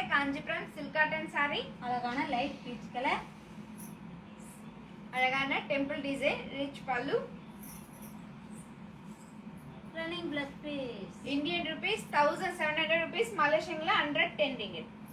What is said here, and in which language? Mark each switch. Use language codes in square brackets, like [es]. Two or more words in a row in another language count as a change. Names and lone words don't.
[en] காஞ்சிபுரம் silk cotton saree, அழகான light peach color, அழகான temple design, rich pallu, running blouse piece. Indian rupees 1700 rupees, Malaysian la 110 ringgit.